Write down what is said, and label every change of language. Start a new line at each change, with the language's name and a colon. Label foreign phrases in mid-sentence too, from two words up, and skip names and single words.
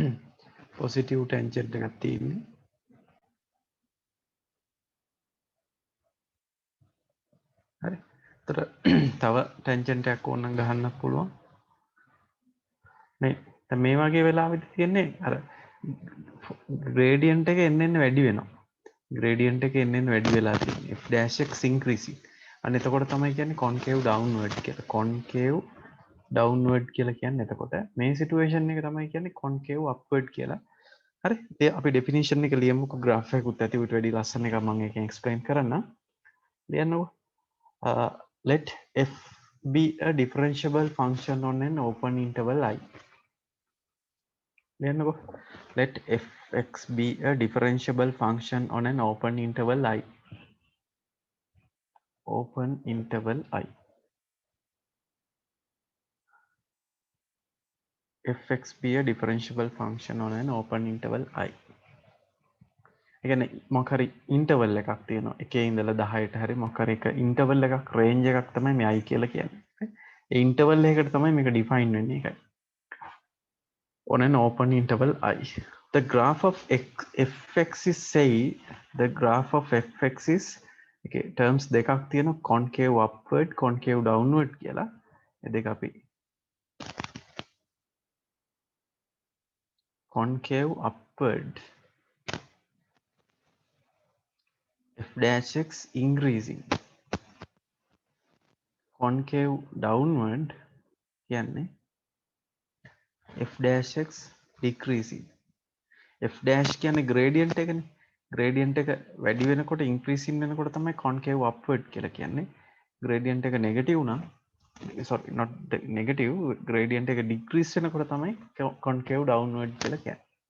English: positive tangent
Sinhala: එකක් තියෙන්නේ. හරි. එතකොට තව ටැන්ජන්ට් එකක් ඕනනම් ගහන්නත් පුළුවන්. මේ දැන් මේ වගේ වෙලාවෙදි තියෙන්නේ අර ග්‍රේඩියන්ට් එක එන්න එන්න වැඩි වෙනවා. ග්‍රේඩියන්ට් එක එන්න එන්න වැඩි වෙලා තියෙන්නේ.
English: f dash x increasing.
Sinhala: අන්න එතකොට තමයි කියන්නේ
English: concave downward
Sinhala: කියලා.
English: concave downward
Sinhala: කියලා කියන්නේ එතකොට මේ සිටුේෂන් එක තමයි කියන්නේ
English: concave upward
Sinhala: කියලා. හරි. ඒ අපි ඩෙෆිනිෂන් එක ලියමුකෝ graph එකකුත් ඇති උට වැඩි ලස්සන එකක් මම එකෙන් එක්ස්ප්ලেইন කරන්න. ලියන්නකෝ.
English: Let f be a differentiable function on an open interval I.
Sinhala: ලියන්නකෝ.
English: Let fx be a differentiable function on an open interval I. Open interval I. fx be a differentiable function on an open interval I.
Sinhala: ඒ කියන්නේ මොකක් හරි ඉන්ටර්වල් එකක් තියෙනවා. 1 ඉඳලා 10ට හරි මොකක් හරි එක ඉන්ටර්වල් එකක් රේන්ජ් එකක් තමයි මේ I කියලා කියන්නේ. ඒ ඉන්ටර්වල් එකකට තමයි මේක ඩිෆයින් වෙන්නේ ඒකයි.
English: On an open interval I. The graph of fx is say the graph of fx is okay terms
Sinhala: දෙකක් තියෙනවා
English: concave upward concave downward කියලා.
Sinhala: ඒ දෙක අපි
English: concave upward f dash x increasing concave downward
Sinhala: කියන්නේ
English: f dash x decreasing f dash කියන්නේ gradient එකනේ gradient
Sinhala: එක වැඩි වෙනකොට
English: increasing
Sinhala: වෙනකොට තමයි
English: concave upward
Sinhala: කියලා කියන්නේ
English: gradient එක negative නම් sorry not negative gradient එක decrease
Sinhala: වෙනකොට තමයි
English: concave downward
Sinhala: කියලා කියන්නේ